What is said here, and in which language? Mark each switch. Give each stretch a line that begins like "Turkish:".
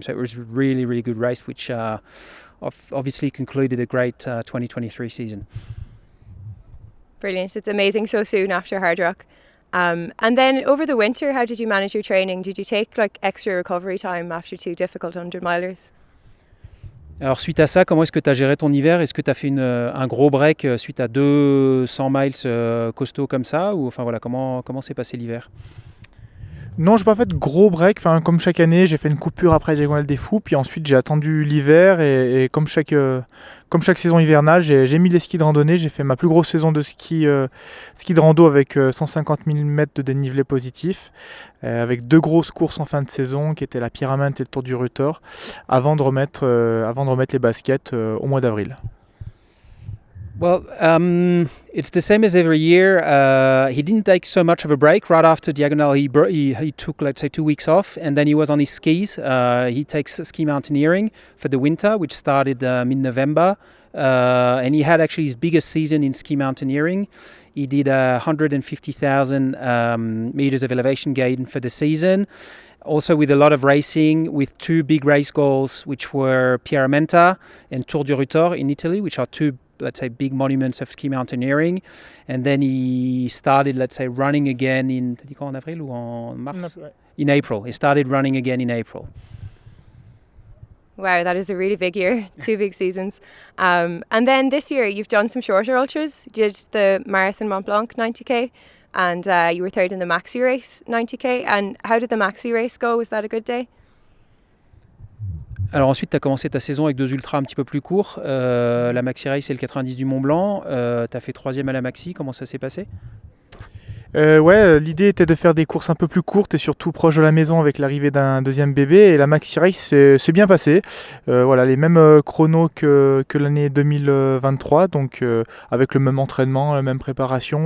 English: So it was a really, really good race, which obviously concluded a great 2023 season. Brilliant. It's amazing so soon after Hard Rock. And then over the winter, how did you manage your training? Did you take extra recovery time after 2 difficult 100-milers?
French: Alors suite à ça, comment est-ce que tu as géré ton hiver? Est-ce que tu as fait un gros break suite à 2 100 miles costauds comme ça? Ou enfin voilà, comment s'est passé l'hiver? Non, je n'ai pas fait de gros break. Enfin, comme chaque année, j'ai fait une coupure après la Diagonale des Fous, puis ensuite j'ai attendu l'hiver et comme chaque saison hivernale, j'ai mis les skis de randonnée. J'ai fait ma plus grosse saison de ski de rando avec 150 000 mètres de dénivelé positif, avec 2 grosses courses en fin de saison qui étaient la Pyramide et le Tour du Rutor, avant de remettre les baskets au mois d'avril.
English: Well, it's the same as every year. He didn't take so much of a break. Right after Diagonal, he took, let's say, 2 weeks off, and then he was on his skis. He takes ski mountaineering for the winter, which started mid-November, and he had actually his biggest season in ski mountaineering. He did 150,000 meters of elevation gain for the season. Also with a lot of racing, with 2 big race goals, which were Pierramenta and Tour du Rutor in Italy, which are 2, let's say, big monuments of ski mountaineering. And then he started, let's say, running again in,
French: t'as dit quoi, en avril ou en mars?
English: In April. He started running again in April. Wow, that is a really big year, 2 big seasons. And then this year you've done some shorter ultras. You did the Marathon Mont Blanc 90k, and you were 3rd in the Maxi Race 90k. And how did the Maxi Race go? Was that a good day?
French: Alors ensuite, tu as commencé ta saison avec 2 ultras un petit peu plus courts. La Maxi Race et le 90 du Mont Blanc. Tu as fait 3e à la Maxi. Comment ça s'est passé? L'idée était de faire des courses un peu plus courtes et surtout proche de la maison avec l'arrivée d'un 2e bébé. Et la Maxi Race s'est bien passée. Les mêmes chronos que l'année 2023, donc avec le même entraînement, la même préparation.